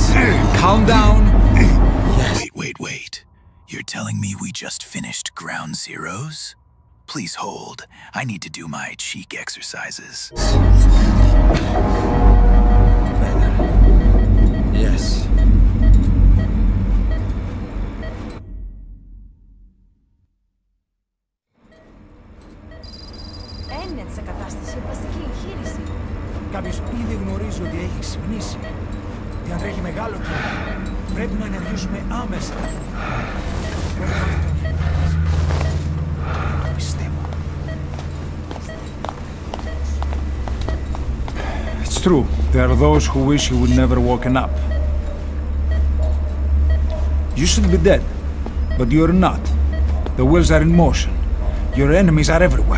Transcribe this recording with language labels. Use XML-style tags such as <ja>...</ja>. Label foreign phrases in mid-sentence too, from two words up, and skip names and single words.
<en>Calm down. Yes. Wait. You're telling me we just finished ground zeros? Please hold. I need to do my cheek exercises. Better. Yes.</en> <el>Έμεινε σε κατάσταση οπαστική εγχείρηση. Κάποιος ήδη γνωρίζει ότι έχει ξυπνήσει. Διατρέχει μεγάλο κίνδυνο. Πρέπει να ενεργήσουμε άμεσα. Το πιστεύω.</el> <en>It's true. There are those who wish you would never woken up. You should be dead, but you're not. The wheels are in motion. Your enemies are everywhere.</en>